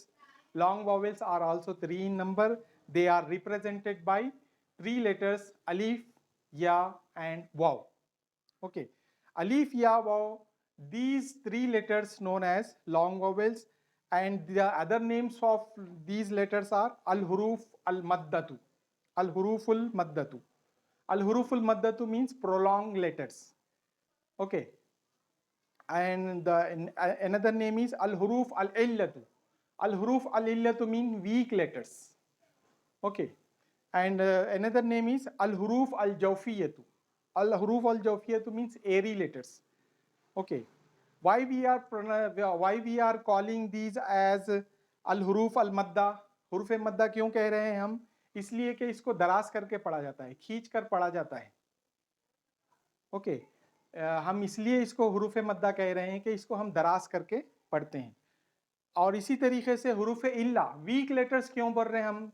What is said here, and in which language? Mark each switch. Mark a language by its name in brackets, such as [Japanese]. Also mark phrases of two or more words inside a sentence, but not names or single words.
[English] Long vowels are also 3 in number. They are represented by 3 letters alif, ya and waw. Okay, alif, ya, waw, these 3 letters known as long vowels, and the other names of these letters are [Arabic] الحروف المدة. الحروف المدة. الحروف المدة [English] means prolonged letters. Okay, and another name is [Arabic] الحروف العلة. الحروف العلة [English] mean weak letters. Okay, and another name is [Arabic] الحروف الجوفية. الحروف الجوفية [English] means airy letters. Okay, why we are calling these as [Arabic] الحروف المد? حروف مدة [Hindi] क्यों कह रहे हैं हम? इसलिए कि इसको दराज करके पढ़ा जाता है, खींच कर पढ़ा जाता है. ओके, हम इसलिए इसको [Arabic] حروف مدة [Hindi] कह रहे हैं कि इसको हम दराज करके पढ़ते हैं. और इसी तरीके से [Arabic] حروف علة, [English] weak letters [Hindi] क्यों बोल रहे हैं हम?